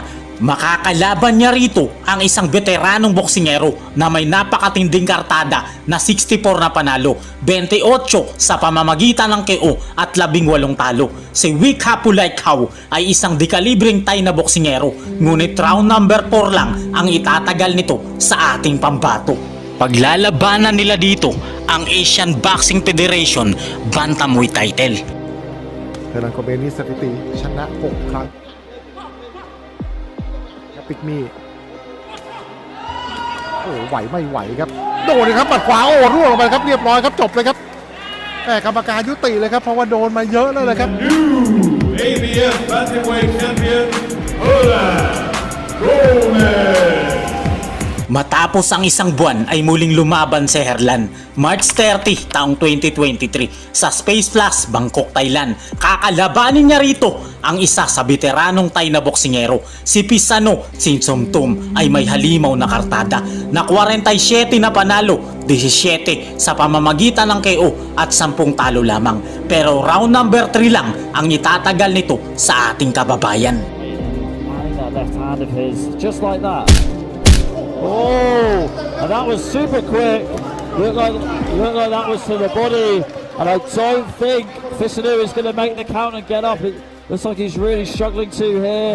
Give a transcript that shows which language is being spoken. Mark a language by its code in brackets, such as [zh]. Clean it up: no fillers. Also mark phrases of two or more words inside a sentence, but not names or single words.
[tl] Makakalaban niya rito ang isang veteranong boksingero na may napakatinding kartada na 64 na panalo, 28 sa pamamagitan ng KO at 18 talo. Si Wick Hapulaikaw ay isang dekalibreng Thai na boksingero, ngunit [en] round number [tl] 4 lang ang itatagal nito sa ating pambato. Paglalabanan nila dito ang Asian Boxing Federation Bantamweight title. [th] เฮอร์ลัน โกเมซนี่สถิติชนะ 6 ครั้งกับปิกมี่โอ้ไหวไม่ไหวครับโดนเลยครับปัดขวาโอ้ร่วงลงไปครับเรียบร้อยครับจบเลยครับแต่กรรมการยุติเลยครับเพราะว่าโดนมาเยอะแล้วเลยครับ [en] ABF Bantamweight Champion Herlan Gomez. [tl] Matapos ang isang buwan ay muling lumaban si Herlan. March 30, taong 2023 sa Space Plus, Bangkok, Thailand. Kakalabanin niya rito ang isa sa veteranong Thai na boksingero. Si Pisano Sinsomtum ay may halimaw na kartada na 47 na panalo, 17 sa pamamagitan ng KO at 10 talo lamang. Pero [en] round number [tl] 3 lang ang itatagal nito sa ating kababayan. [en] That left hand of his, just like that. Oh, and that was super quick. Looked like that was to the body. And I don't think Fisanu is going to make the count and get up. It looks like he's really struggling to here.